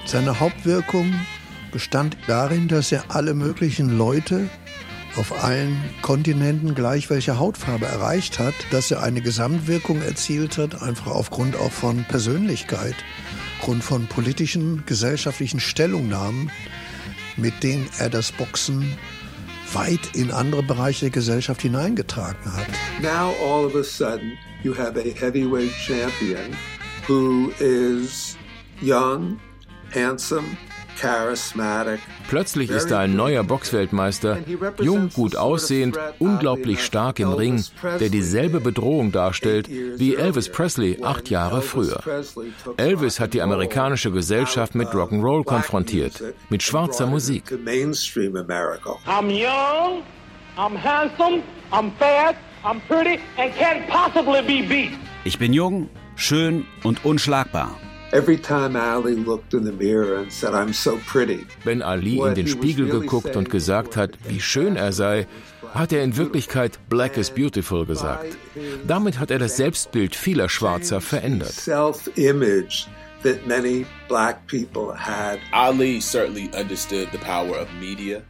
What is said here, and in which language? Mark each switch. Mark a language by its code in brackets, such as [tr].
[de] Seine Hauptwirkung bestand darin, dass er alle möglichen Leute auf allen Kontinenten gleich welche Hautfarbe erreicht hat, dass er eine Gesamtwirkung erzielt hat, einfach aufgrund auch von Persönlichkeit, aufgrund von politischen, gesellschaftlichen Stellungnahmen, mit denen er das Boxen weit in andere Bereiche der Gesellschaft hineingetragen hat. [en] Now all of a sudden you have a heavyweight champion who is young, handsome, charismatic. [de] Plötzlich ist da ein neuer Boxweltmeister, jung, gut aussehend, unglaublich stark im Ring, der dieselbe Bedrohung darstellt wie Elvis Presley 8 Jahre früher. Elvis hat die amerikanische Gesellschaft mit Rock'n'Roll konfrontiert, mit schwarzer Musik. [en] I'm young, I'm handsome, I'm fast, I'm pretty and can't possibly be beat. [de] Ich bin jung, schön und unschlagbar. [en] Every time Ali looked in the mirror and said, "I'm so pretty." [de] Wenn Ali in den Spiegel geguckt und gesagt hat, wie schön er sei, hat er in Wirklichkeit [en] "Black is beautiful" [de] gesagt. Damit hat er das Selbstbild vieler Schwarzer verändert. [en] Self-image that many black people had. Ali certainly understood the power of media.